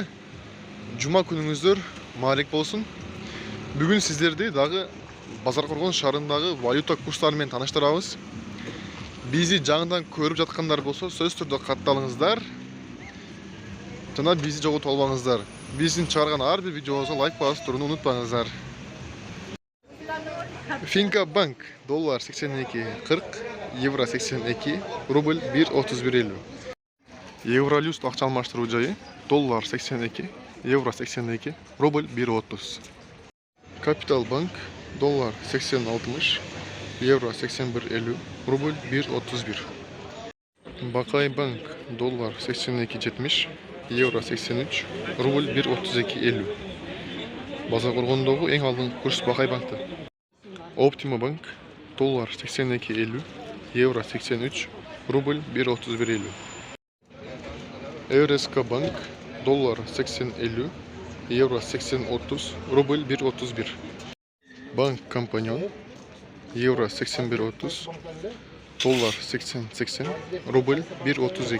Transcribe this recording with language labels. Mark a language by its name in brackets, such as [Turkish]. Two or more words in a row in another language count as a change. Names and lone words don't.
[Kyrgyz] Жума күнүңүздөр маалек болсун. Бүгүн сиздерди дагы Базаркоргон шаарындагы валюта курстары менен тааныштырабыз. Бизи жаңыдан көрүп жаткандар болсо, сөз түрдө катталыңыздар. Жана бизи жоготуп албаңыздар. Биздин чыгарган ар бир видеобузга лайк басып турууну унутпаңыздар. Finca Bank dolar 82.40, euro 82, rubl 1.31.50. Eurolust акча алмаштыруу жайы доллар 82, euro 82, rubl 1.30. Capital Bank dollar 80.60, euro 81.50, rubl 1.31. Bakay Bank dollar 82.70, euro 83, rubl 1.32.50. Базаркоргондогу эң алдыңкы курс Bakay Bank'ta. Optima Bank dolar 82.50, euro 83, rubl 1.31.50. Eureska Bank dolar 80.50, euro 80.30, rubl 1.31. Bank Companion euro 81.30, dolar 80.80, rubl 1.32.